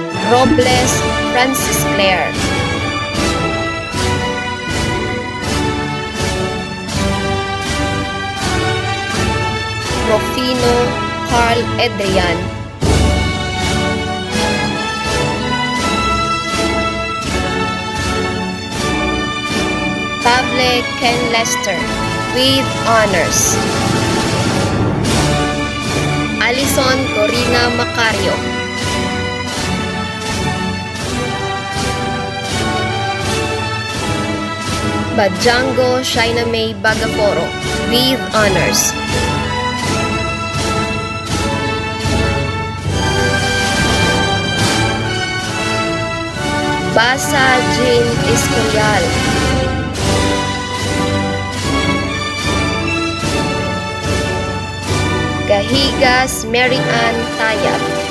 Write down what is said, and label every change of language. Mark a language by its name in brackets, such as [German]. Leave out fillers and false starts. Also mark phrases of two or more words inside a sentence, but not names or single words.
[English] Robles Francis Claire. Rufino Carl Edrian. Table Ken Lester with honors. Alison Corina Macario. Bajango Shaina May Bagaforo with honors. Basa Jean Escorial. Gahigas Mary Ann Tayab.